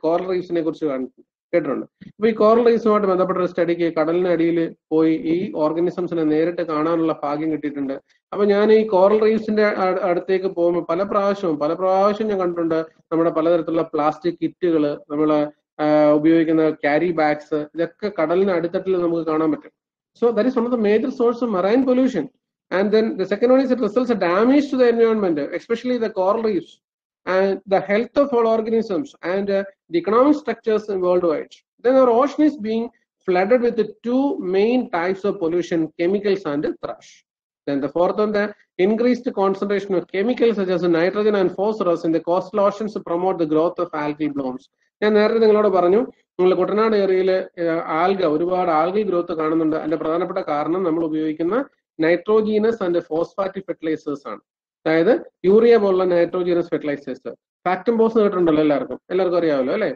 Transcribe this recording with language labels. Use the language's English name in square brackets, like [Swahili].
[Malayalam] Coral റീഫ്സിനെ കുറിച്ച് കേട്ടിട്ടുണ്ട്. അപ്പൊ ഈ കോറൽ റീഫ്സുമായിട്ട് ബന്ധപ്പെട്ട ഒരു സ്റ്റഡിക്ക് കടലിനടിയിൽ പോയി ഈ ഓർഗാനിസംസിനെ നേരിട്ട് കാണാനുള്ള ഭാഗ്യം കിട്ടിയിട്ടുണ്ട്. അപ്പൊ ഞാൻ ഈ കോറൽ റീഫ്സിന്റെ അടുത്തേക്ക് പോകുമ്പോൾ പല പ്രാവശ്യം ഞാൻ കണ്ടിട്ടുണ്ട് നമ്മുടെ പലതരത്തിലുള്ള പ്ലാസ്റ്റിക് കിറ്റുകൾ, നമ്മള് ഉപയോഗിക്കുന്ന ക്യാരി ബാഗ്സ്, ഇതൊക്കെ കടലിന് അടിത്തട്ടിൽ നമുക്ക് കാണാൻ പറ്റും. [English] So that is one of the major sources of marine pollution. And then the second one is it results in damage to the environment, especially the coral reefs and the health of all organisms and the economic structures worldwide. Then our ocean is being flooded with the two main types of pollution, chemicals and trash. Then the fourth one, the increased concentration of chemicals such as nitrogen and phosphorus in the coastal oceans to promote the growth of algae blooms. [Malayalam] ഞാൻ നേരത്തെ നിങ്ങളോട് പറഞ്ഞു, നിങ്ങൾ കുട്ടനാട് ഏരിയയിൽ ഒരുപാട് algal growth കാണുന്നുണ്ട്. അതിന്റെ പ്രധാനപ്പെട്ട കാരണം നമ്മൾ ഉപയോഗിക്കുന്ന [English] nitrogenous and phosphatic fertilisers [Malayalam] ആണ്. അതായത് യൂറിയ പോലുള്ള നൈട്രോജീനസ് ഫെർട്ടിലൈസേഴ്സ്. ഫാക്ടംബോസ് കേട്ടിട്ടുണ്ടല്ലോ എല്ലാവർക്കും അറിയാമല്ലോ അല്ലെ?